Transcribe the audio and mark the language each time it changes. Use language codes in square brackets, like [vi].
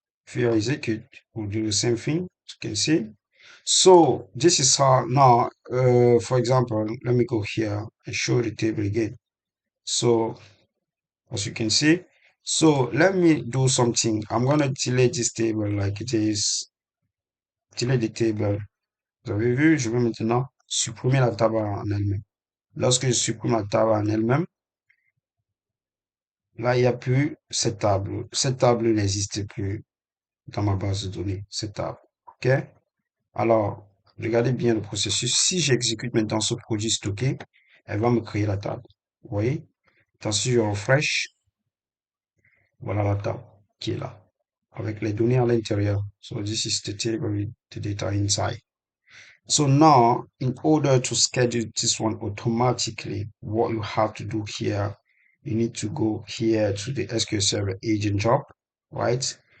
[en] If you execute, we'll do the same thing, as you can see. So this is how now, for example, let me go here and show the table again. So as you can see, so let me do something. I'm going to delete this table like it is, delete the table. [fr] Vous avez vu, je vais maintenant supprimer la table en elle-même. Lorsque je supprime la table en elle-même, là, il n'y a plus cette table. Cette table n'existe plus dans ma base de données, cette table. OK? Alors, regardez bien le processus. Si j'exécute maintenant ce produit stocké, elle va me créer la table. Vous voyez? Tant si je refresh, voilà la table qui est là, avec les données à l'intérieur. [en] So this is the table with the data inside. So now, in order to schedule this one automatically, what you have to do here, you need to go here to the SQL Server agent job, right?